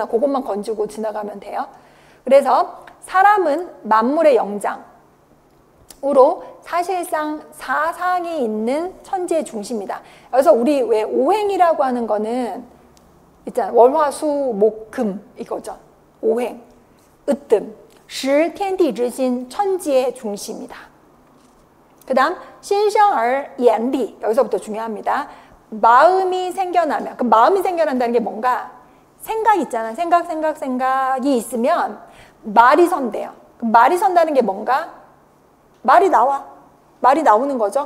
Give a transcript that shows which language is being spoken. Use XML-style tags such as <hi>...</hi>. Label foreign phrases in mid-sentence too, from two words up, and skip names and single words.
<ko>그것만 건지고 지나가면 돼요. 그래서 사람은 만물의 영장으로 사실상 사상이 있는 천지의 중심이다. 그래서 우리 왜 오행이라고 하는 거는 있잖아요. 월화수목금 이거죠. 오행, 으뜸, 시</ko> <zh>天地之心</zh> <ko>천지의 중심이다. 그 다음 신생</ko> <zh>儿眼里</zh> <ko>여기서부터 중요합니다. 마음이 생겨나면 그 마음이 생겨난다는 게 뭔가 생각 있잖아. 생각이 있으면 말이 선대요. 말이 선다는 게 뭔가 말이 나오는 거죠.</ko>